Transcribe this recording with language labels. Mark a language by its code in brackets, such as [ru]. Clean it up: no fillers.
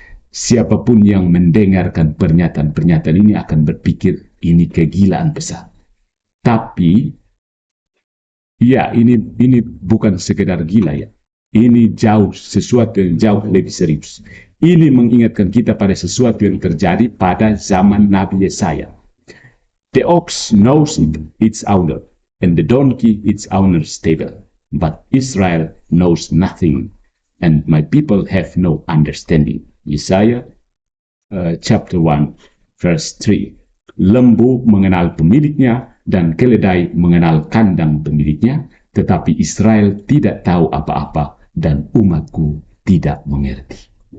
[id] Siapapun yang mendengarkan pernyataan-pernyataan ini akan berpikir ini kegilaan besar. Tapi, ya ini bukan sekedar gila ya. Ini sesuatu yang jauh lebih serius. Ini mengingatkan kita pada sesuatu yang terjadi pada zaman Nabi Yesaya. [en] The ox knows its owner, and the donkey its owner's stable. But Israel knows nothing, and my people have no understanding. Yesaya chapter 1 verse 3. [id] Lembu mengenal pemiliknya dan keledai mengenal kandang pemiliknya, tetapi Israel tidak tahu apa-apa dan umatku tidak mengerti.